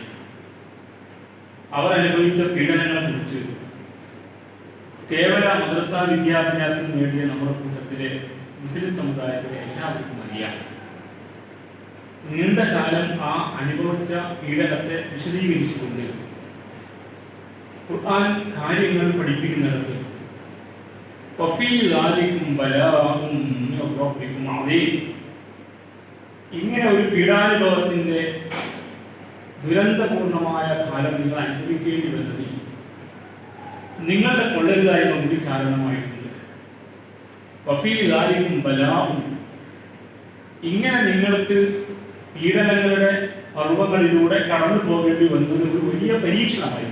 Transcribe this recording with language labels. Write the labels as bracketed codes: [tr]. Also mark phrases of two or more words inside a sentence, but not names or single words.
[ml] അവർ അനുഭവിച്ച പീഡനങ്ങളെ കുറിച്ച് കേവല മദ്രസ വിദ്യാഭ്യാസം നേടിയ നമ്മുടെ കൂട്ടത്തിലെ മുസ്ലിം സമുദായത്തിലെ എല്ലാവർക്കും അറിയാം. നീണ്ട കാലം ആ അനുഭവിച്ച പീഡനത്തെ വിശദീകരിച്ചുകൊണ്ട് ഖുർആൻ കാര്യങ്ങൾ പഠിപ്പിക്കുന്നിടത്ത് [ar] وفي ذلكم بلاء من ربكم عظيم [ml] ഇങ്ങനെ ഒരു പീഡാനുഭവത്തിന്റെ ദുരന്തപൂർണമായ കാലം നിങ്ങൾ അനുഭവിക്കേണ്ടി വന്നതിൽ നിങ്ങളുടെ കൊള്ളരുതായ്മ കൂടി കാരണമായിട്ടുണ്ട്. [ar] وفي ذلكم بلاء, [ml] ഇങ്ങനെ നിങ്ങൾക്ക് പീഡനങ്ങളുടെ പർവ്വങ്ങളിലൂടെ കടന്നു പോകേണ്ടി വന്നത് ഒരു വലിയ പരീക്ഷണമായിരുന്നു.